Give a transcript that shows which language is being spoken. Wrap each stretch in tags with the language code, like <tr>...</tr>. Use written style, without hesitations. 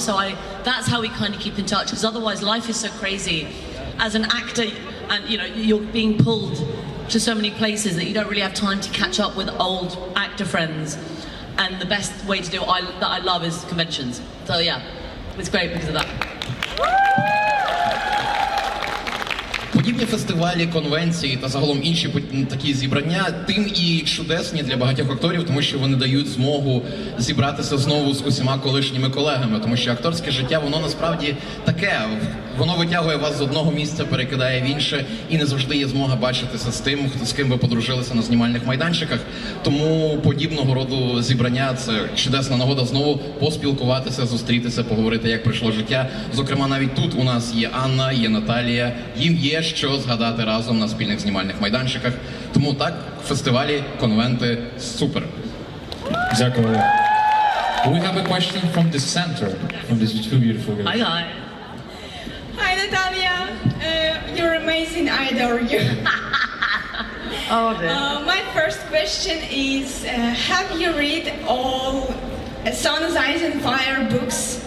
<en>So that's how we kind of keep in touch, because otherwise life is so crazy. As an actor, and you know, you're being pulled to so many places that you don't really have time to catch up with old actor friends. And the best way to do it that I love is conventions. So yeah, it's great because of that.</en> <uk>Подібні фестивалі, конвенції та загалом інші такі зібрання тим і чудесні для багатьох акторів, тому що вони дають змогу зібратися знову з усіма колишніми колегами, тому що акторське життя, воно насправді таке, воно витягує вас з одного місця, перекидає в інше, і не завжди є змога бачитися з тим, з ким ви подружилися на знімальних майданчиках. Тому подібного роду зібрання – це чудесна нагода знову поспілкуватися, зустрітися, поговорити, як пройшло життя. Зокрема, навіть тут у нас є Анна, є Наталія, їм є що згадати разом на спільних знімальних майданчиках. Тому так, фестивалі, конвенти – супер. Дякую.</uk> <en>We have a question from the center, from this two beautiful girls. Hi. Hi, Natalia. You're amazing. I adore you. Oh, dear. My first question is, have you read all Son's Eyes and Fire books?</en>